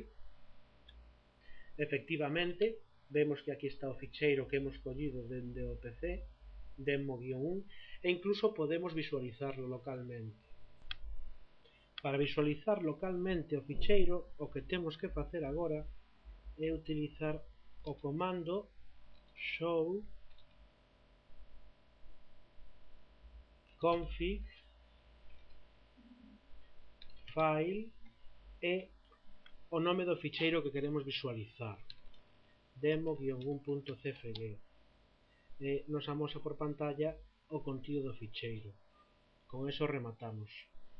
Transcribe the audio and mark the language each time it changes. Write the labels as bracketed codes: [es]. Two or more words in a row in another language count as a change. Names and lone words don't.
[gl] Efectivamente, vemos que aquí está o ficheiro que hemos collido dende o PC, demo-1, e incluso podemos visualizarlo localmente. Para visualizar localmente o ficheiro, o que temos que facer agora é utilizar o comando [en] show config file [gl] e o nome do ficheiro que queremos visualizar, demo-1.cfg, e nos amosa por pantalla o contido do ficheiro. Con eso rematamos.